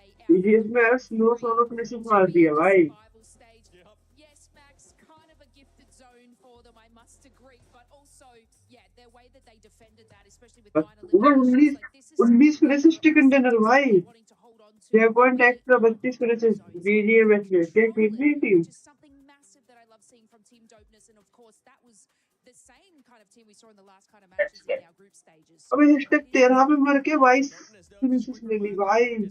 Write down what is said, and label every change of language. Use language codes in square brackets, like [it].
[hi] BGMS में know solo finish मार दिया भाई। [en] Yes, Max, kind of a gifted zone for them, I must agree. But also, yeah, their way that they defended that, especially with 9 eliminations, like this is [hi] 19 finishes chicken dinner भाई। 6 point extra 32 finishes BGMS में। क्या कितनी team? [en] just something massive that I love seeing from Team Dopeness, and of course that was the same kind of team we saw in the last kind of matches in our group stages. [hi] अबे hashtag 13 पे मर के 22 finishes ले ली भाई।